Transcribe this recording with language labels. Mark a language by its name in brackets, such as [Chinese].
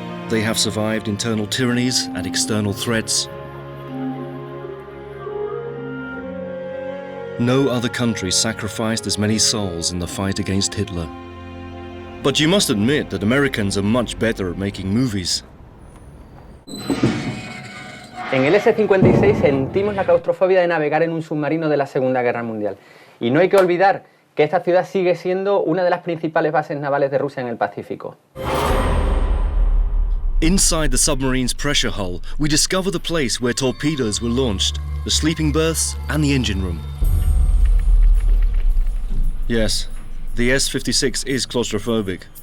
[English] They have survived internal tyrannies and external threats. No other country sacrificed as many souls in the fight against Hitler. But you must admit that Americans are much better at making movies. [Spanish] En el S-56 sentimos la claustrofobia de navegar en un submarino de la Segunda Guerra Mundial. Y no hay que olvidar que esta ciudad sigue siendo una de las principales bases navales de Rusia en el Pacífico. [English] Inside the submarine's pressure hull, we discover the place where torpedoes were launched, the sleeping berths and the engine room. Yes, the S-56 is claustrophobic.